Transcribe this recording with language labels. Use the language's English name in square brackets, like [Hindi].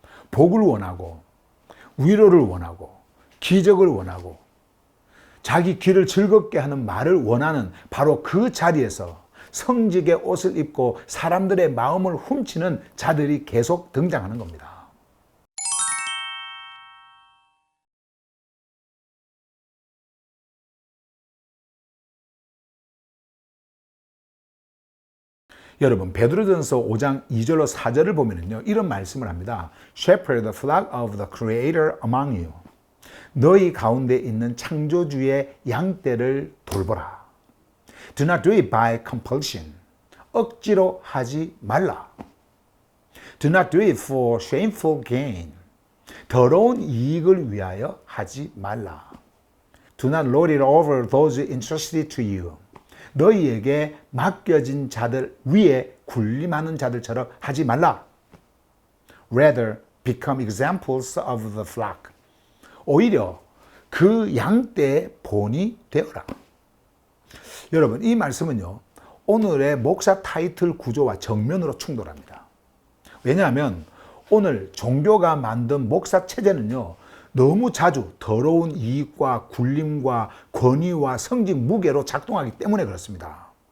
[Korean] 복을 원하고, 위로를 원하고, 기적을 원하고, 자기 귀를 즐겁게 하는 말을 원하는 바로 그 자리에서 성직의 옷을 입고 사람들의 마음을 훔치는 자들이 계속 등장하는 겁니다. 여러분, 베드로전서 5장 2절로 4절을 보면요, 이런 말씀을 합니다. [English] Shepherd the flock of the Creator among you. [Korean] 너희 가운데 있는 창조주의 양떼를 돌보라. [English] Do not do it by compulsion. [Korean] 억지로 하지 말라. [English] Do not do it for shameful gain. [Korean] 더러운 이익을 위하여 하지 말라. [English] Do not lord it over those entrusted to you. [Korean] 너희에게 맡겨진 자들 위에 군림하는 자들처럼 하지 말라. [English] Rather, become examples of the flock. [Korean] 오히려 그 양떼의 본이 되어라. 여러분, 이 말씀은요, 오늘의 목사 타이틀 구조와 정면으로 충돌합니다. 왜냐하면 오늘 종교가 만든 목사 체제는요, 너무 자주 더러운 이익과 굴림과 권위와 성직 무게로 작동하기 때문에 그렇습니다.